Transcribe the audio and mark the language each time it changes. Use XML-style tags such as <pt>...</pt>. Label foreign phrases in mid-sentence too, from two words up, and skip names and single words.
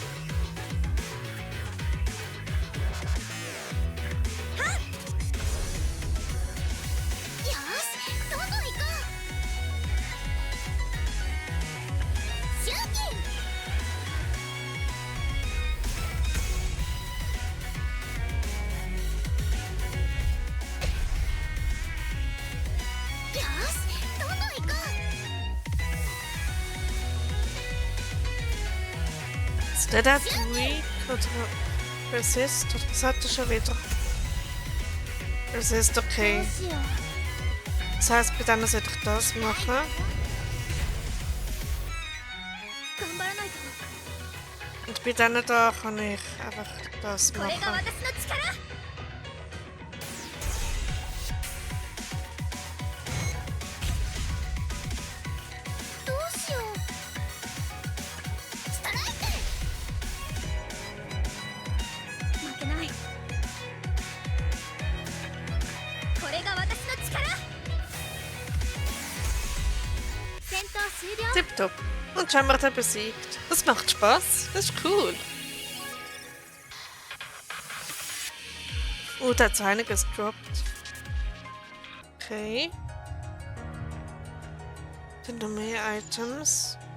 <ja>よし、どんどん行こう。シューティン。よし、どんどん行こう。</ja> <de>Ist der da weak oder Resist? Oder was hat er schon wieder? Resist,</de> <ja>ど</ja> <de>okay.</de> <ja>うしよう。</ja> <de>Das heisst, bei denen sollte ich das machen.</de> <ja>頑張らないと。</ja> <de>Und bei denen da kann ich einfach das</de> <ja>これが</ja> <de>machen.</de> <ja>私の力。どうしよう。ストライク。負けない。これが私の力。戦闘終了。</ja> <de>Tipptopp. Und schon haben wir den besiegt. Das macht Spaß. Das ist cool. Da hat es einiges gedroppt. Okay. Dann noch mehr Items.</de>